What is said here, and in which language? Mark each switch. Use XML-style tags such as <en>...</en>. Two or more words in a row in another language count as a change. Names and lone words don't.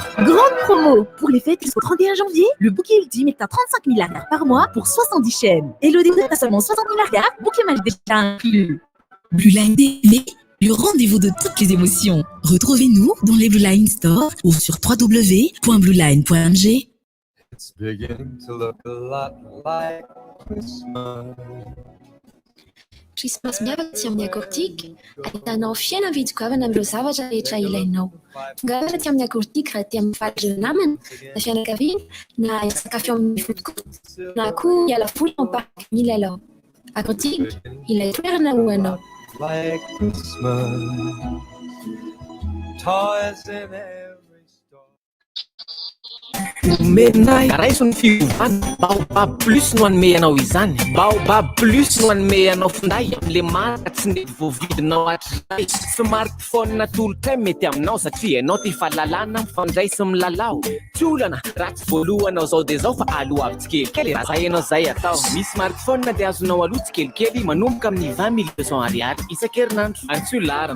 <fr>Grande promo pour les fêtes jusqu'au 31 janvier. Le bouquet ultime est à 35 000 arrières par mois pour 70 chaînes. Et le décoder à seulement 60 000 arrières, bouquet magique déjà inclus. Blue Line TV, le rendez-vous de toutes les émotions. Retrouvez-nous dans les Blue Line Store ou sur www.blueline.mg.</fr> <en>It's beginning to look a lot like Christmas.</en> <mg>Christmas miavaka tsy amin'ny akortika, ahitanao fiaina vitsikoavana amin'ireo zavatra rehetra ilainao. Tonga tsy amin'ny akortika raha tia mifaly namana, na fianakaviana, na sakafo amin'ny fotokoto, na koa hiala voly ao park milalao. Akortika, ilay toerana ho anao.</mg> <en>Like Christmas, toys in every store.</en> <mg>omenay raisony fiovana baobab plus no anome anao izany baobab plus no anome anao finday am'le marika tsy nety voavidinao hatray smartphone tolotra mety aminao satria ianao ty fahalalana mifandray sy milalao tsy olana raha tsy voalohanao zao de zao fa aloha avy tsikelikely raha zay ianao zay atao misy smartphone dia azonao aloha tsikelikely manomboka amin'ny 20 ariary isan-kerinandro antsy larana</mg>